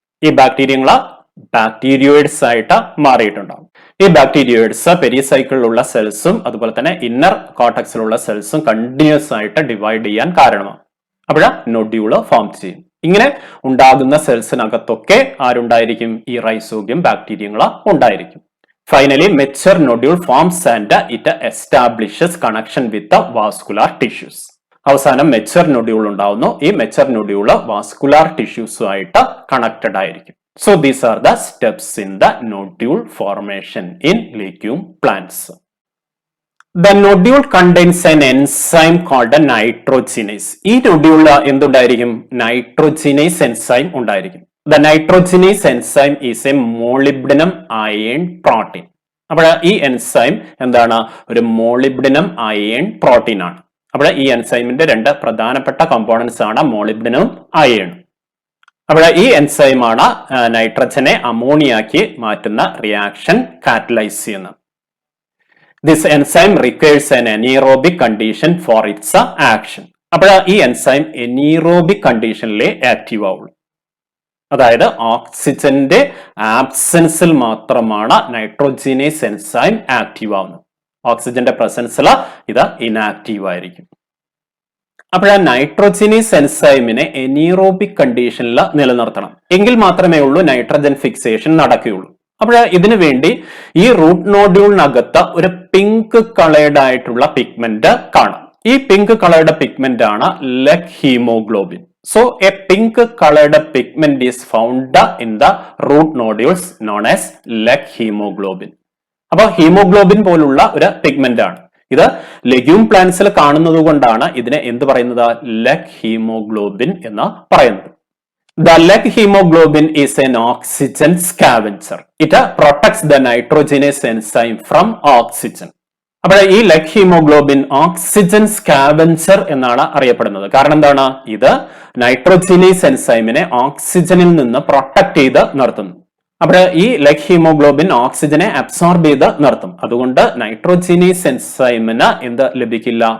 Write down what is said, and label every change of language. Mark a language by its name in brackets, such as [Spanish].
[Malayalam] ഈ ബാക്ടീരിയങ്ങൾ ബാക്ടീരിയോയിഡ്സ് ആയിട്ട് മാറിയിട്ടുണ്ടാവും. ഈ ബാക്ടീരിയോയിഡ്സ് പെരിസൈക്കിളിലുള്ള സെൽസും അതുപോലെ തന്നെ ഇന്നർ കോർട്ടക്സിലുള്ള സെൽസും കണ്ടിന്യൂസ് ആയിട്ട് ഡിവൈഡ് ചെയ്യാൻ കാരണമാണ്. അപ്പോൾ നൊഡ്യൂള് ഫോം ചെയ്യും. ഇങ്ങനെ ഉണ്ടാകുന്ന സെൽസിനകത്തൊക്കെ ആരുണ്ടായിരിക്കും? ഈ റൈസോബിയം ബാക്ടീരിയങ്ങൾ ഉണ്ടായിരിക്കും. [English] Finally, mature nodule forms and it establishes connection with the vascular tissues. [Malayalam] അവസാനം മെച്ചർ നൊഡ്യൂൾ ഉണ്ടാവുന്നു. ഈ മെച്ചർ നൊഡ്യൂൾ വാസ്കുലാർ ടിഷ്യൂസുമായിട്ട് കണക്റ്റഡ് ആയിരിക്കും. [English] So these are the steps in the nodule formation in legume plants. The nodule contains an enzyme called nitrogenase. [Malayalam] ഈ നൊഡ്യൂളിൽ എന്തുണ്ടായിരിക്കും? നൈട്രോജിനേസ് enzyme ഉണ്ടായിരിക്കും. [English] The nitrogenase enzyme is a molybdenum iron protein. [Malayalam] അപ്പോൾ ഈ enzyme എന്താണ്? ഒരു molybdenum iron protein ആണ്. അപ്പോൾ ഈ എൻസൈമിന്റെ രണ്ട് പ്രധാനപ്പെട്ട കമ്പോണൻസ് ആണ് മോളിബ്ഡിനം അയൺ. അപ്പോൾ ഈ എൻസൈമാണ് നൈട്രജനെ അമോണിയാക്കി മാറ്റുന്ന റിയാക്ഷൻ കാറ്റലൈസ് ചെയ്യുന്നത്. [English] This enzyme requires an anaerobic condition for its action. [Malayalam] അപ്പോൾ ഈ എൻസൈം എനീറോബിക് കണ്ടീഷനിലെ ആക്റ്റീവ് ആവുള്ളൂ. അതായത് ഓക്സിജന്റെ ആബ്സെൻസിൽ മാത്രമാണ് നൈട്രോജിനേസ് എൻസൈം ആക്റ്റീവ് ആവുന്നത്. ഓക്സിജന്റെ പ്രസൻസിൽ ഇത് ഇനാക്റ്റീവ് ആയിരിക്കും. അപ്പോൾ ആ നൈട്രോജിനേസ് എൻസൈമിനെ എനീറോബിക് കണ്ടീഷനിൽ നിലനിർത്തണം. എങ്കിൽ മാത്രമേ ഉള്ളൂ നൈട്രജൻ ഫിക്സേഷൻ നടക്കുകയുള്ളൂ. അപ്പോൾ ഇതിനു വേണ്ടി ഈ റൂട്ട് നോഡ്യൂളിനകത്ത് ഒരു പിങ്ക് കളേർഡ് ആയിട്ടുള്ള പിഗ്മെന്റ് കാണാം. ഈ പിങ്ക് കളേർഡ് പിഗ്മെന്റ് ആണ് leg haemoglobin. [English] So a pink colored pigment is found in the root nodules known as leg hemoglobin. [Malayalam] അപ്പോൾ ഹീമോഗ്ലോബിൻ പോലുള്ള ഒരു പിഗ്മെന്റ് ആണ് ഇത്. ലെഗ്യൂം പ്ലാന്റ്സിൽ കാണുന്നത് കൊണ്ടാണ് ഇതിനെ എന്ത് പറയുന്നത്? ലെഗ് ഹീമോഗ്ലോബിൻ എന്ന് പറയുന്നത്. [English] The leg hemoglobin is an oxygen scavenger. It protects the nitrogenase enzyme from oxygen. [Malayalam] അപ്പോൾ ഈ ലെഗ് ഹീമോഗ്ലോബിൻ ഓക്സിജൻ സ്കാവെഞ്ചർ എന്നാണ് അറിയപ്പെടുന്നത്. കാരണം എന്താണ്? ഇത് നൈട്രോജിനേസ് എൻസൈമിനെ ഓക്സിജനിൽ നിന്ന് പ്രൊട്ടക്ട് ചെയ്ത് നിർത്തുന്നു. അപ്പോൾ ഈ ലെഗ് ഹീമോഗ്ലോബിൻ ഓക്സിജനെ അബ്സോർബ് ചെയ്ത് നിർത്തും. അതുകൊണ്ട് നൈട്രോജിനേസ് എൻസൈമിന് എന്ത് ലഭിക്കില്ല?